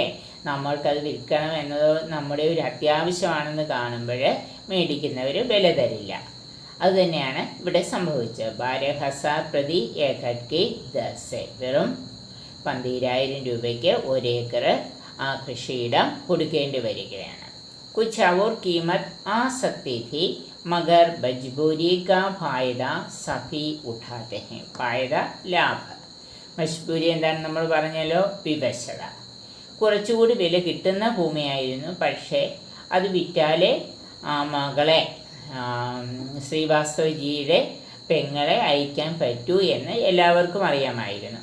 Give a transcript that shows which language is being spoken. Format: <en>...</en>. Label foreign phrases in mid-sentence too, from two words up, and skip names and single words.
<ml>നമ്മൾക്കത് വിൽക്കണം എന്നത് നമ്മുടെ ഒരു അത്യാവശ്യമാണെന്ന് കാണുമ്പോൾ മേടിക്കുന്നവർ വില തരില്ല. അതുതന്നെയാണ് ഇവിടെ സംഭവിച്ചത്. 12,000</ml> <hi>प्रति एकड़ की दर से,</hi> <ml>വെറും 12,000 രൂപയ്ക്ക് ഒരേക്കർ ആ കൃഷിയിടം കൊടുക്കേണ്ടി വരികയാണ്.</ml> <hi>കുछ और कीमत आ सकती थी, मगर मजबूरी का फायदा सभी उठाते हैं.</hi> <ml>फायദ ലാഭ. മജ്ബൂരി എന്താണ് നമ്മൾ പറഞ്ഞല്ലോ? വിവശത. കുറച്ചുകൂടി വില കിട്ടുന്ന ഭൂമിയായിരുന്നു. പക്ഷേ അത് വിറ്റാലേ മകളെ, ശ്രീവാസ്തവജിയുടെ പെങ്ങളെ അയക്കാൻ പറ്റൂ എന്ന് എല്ലാവർക്കും അറിയാമായിരുന്നു.</ml>